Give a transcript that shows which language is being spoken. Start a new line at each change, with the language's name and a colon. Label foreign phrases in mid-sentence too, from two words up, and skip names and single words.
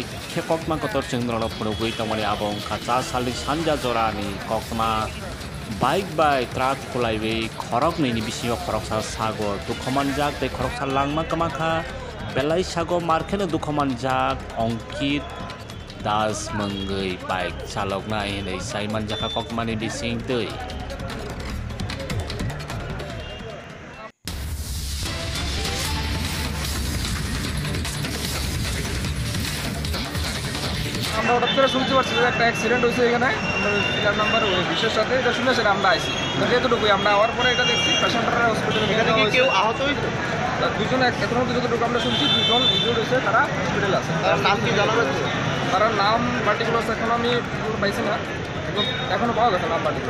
Kok Borok: khekokma kotor chengrano phunugui tongmani abong khacha salni sanja jorani kokma
English: bike by truck
Kok Borok: khulaibai khorokni ni bisingo khoroksa sago dukhomanjak tei khoroksa langma kamakha belai sago markheno dukhomanjak Ankit Das mongui bike chalokna hinei sai manjaka kokmani bising tei
Bangla: আমরা হঠাৎ করে শুনতে পারছি যে একটা অ্যাক্সিডেন্ট হয়েছে এখানে সিলার নাম্বার বিশের সাথে এটা শুনে সেটা আমরা আইছি যেহেতুটুকুই আমরা আওয়ার পরে এটা দেখছি পেশেন্টরা হসপিটালে কেউ আহত হয়েছে দুজন এখনো যতটুকু আমরা শুনছি দুজন ইনজুর্ড হয়েছে তারা হসপিটালে আছে তার নাম কি জানা যাচ্ছে তার নাম পার্টিকুলার এখন আমি পাইছি না এখনো পাওয়া গেছে নাম পার্টিকুলার